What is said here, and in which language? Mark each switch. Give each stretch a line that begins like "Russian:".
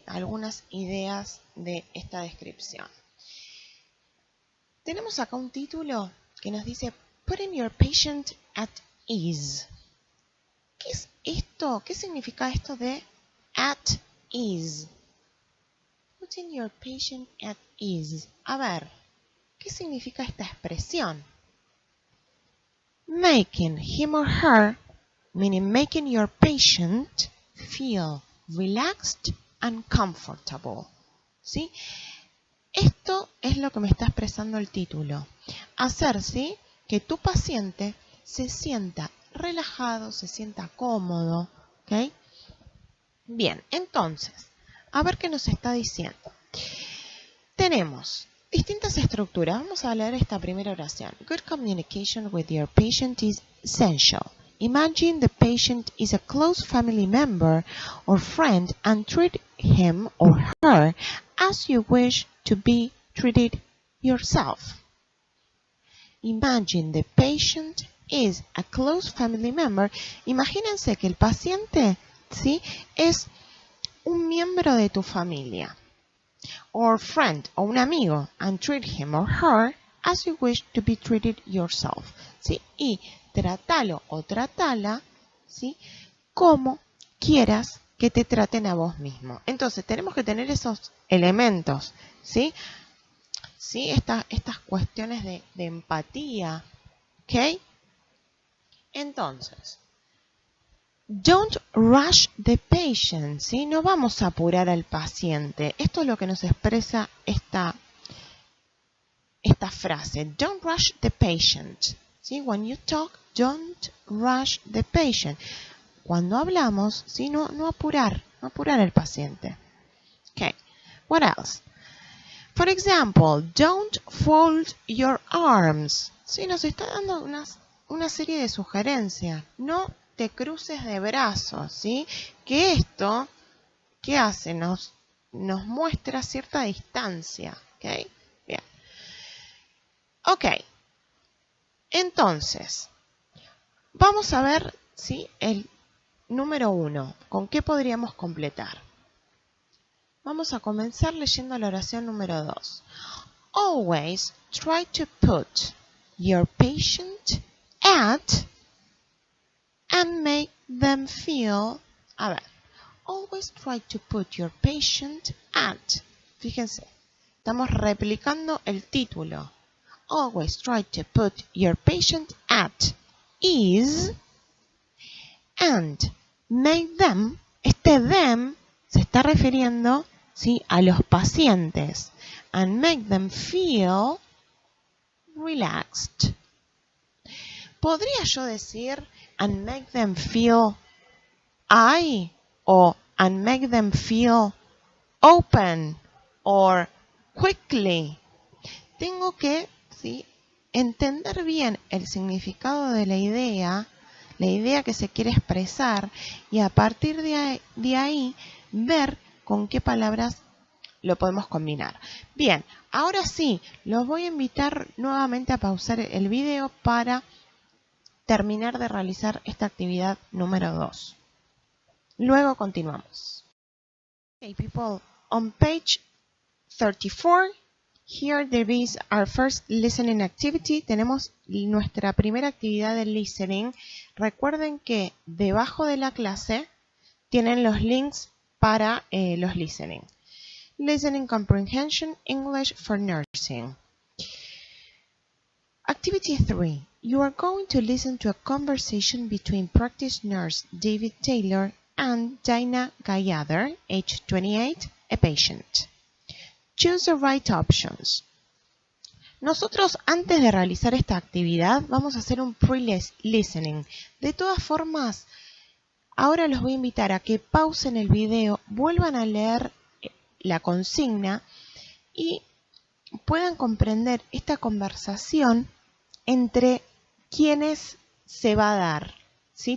Spanish: Algunas ideas de esta descripción. Tenemos acá un título que nos dice
English: Putting your patient at ease.
Spanish: ¿Qué es esto? ¿Qué significa esto de at ease?
English: Putting your patient at ease.
Spanish: A ver, ¿qué significa esta expresión?
English: Making him or her, meaning making your patient feel relaxed and comfortable.
Spanish: ¿Sí? Esto es lo que me está expresando el título. Hacer, ¿sí?, que tu paciente se sienta relajado, se sienta cómodo, ¿ok? Bien, entonces, a ver qué nos está diciendo. Tenemos distintas estructuras. Vamos a leer esta primera oración.
English: Good communication with your patient is essential. Imagine the patient is a close family member or friend and treat him or her as you wish to be treated yourself. Imagine the patient is a close family member.
Spanish: Imagínense que el paciente, ¿sí?, es un miembro de tu familia.
English: Or friend,
Spanish: o un amigo.
English: And treat him or her as you wish to be treated yourself.
Spanish: ¿Sí? Y trátalo o trátala, ¿sí?, como quieras que te traten a vos mismo. Entonces, tenemos que tener esos elementos, ¿sí? ¿Sí? Estas cuestiones de empatía, ¿ok?
English: Entonces, don't rush the patient, ¿sí?
Spanish: No vamos a apurar al paciente. Esto es lo que nos expresa esta frase.
English: Don't rush the patient, ¿sí? When you talk, don't rush the patient.
Spanish: Cuando hablamos, ¿sí?, no apurar al paciente.
English: Okay. What else? For example, don't fold your arms.
Spanish: Sí, nos está dando una serie de sugerencias. No te cruces de brazos, ¿sí? Que esto, ¿qué hace? Nos muestra cierta distancia, ¿ok? Bien. Ok. Entonces, vamos a ver, ¿sí?, el número 1. ¿Con qué podríamos completar? Vamos a comenzar leyendo la oración número 2.
English: Always try to put your patient at and make them feel.
Spanish: A ver,
English: always try to put your patient at.
Spanish: Fíjense, estamos replicando el título.
English: Always try to put your patient at ease and make them.
Spanish: Este them se está refiriendo, ¿sí?, a los pacientes.
English: And make them feel relaxed.
Spanish: ¿Podría yo decir
English: and make them feel I? O and make them feel open or quickly.
Spanish: Tengo que, ¿sí?, entender bien el significado de la idea que se quiere expresar, y a partir de ahí ver con qué palabras lo podemos combinar. Bien, ahora sí, los voy a invitar nuevamente a pausar el video para terminar de realizar esta actividad número 2. Luego continuamos.
English: Okay, people, on page 34, here there is our first listening activity.
Spanish: Tenemos nuestra primera actividad de listening. Recuerden que debajo de la clase tienen los links para los listening.
English: Listening Comprehension English for Nursing. Activity 3. You are going to listen to a conversation between practice nurse David Taylor and Dinah Gayather, age 28, a patient. Choose the right options.
Spanish: Nosotros, antes de realizar esta actividad, vamos a hacer un pre-listening. De todas formas, ahora los voy a invitar a que pausen el video, vuelvan a leer la consigna y puedan comprender esta conversación entre quienes se va a dar. ¿sí?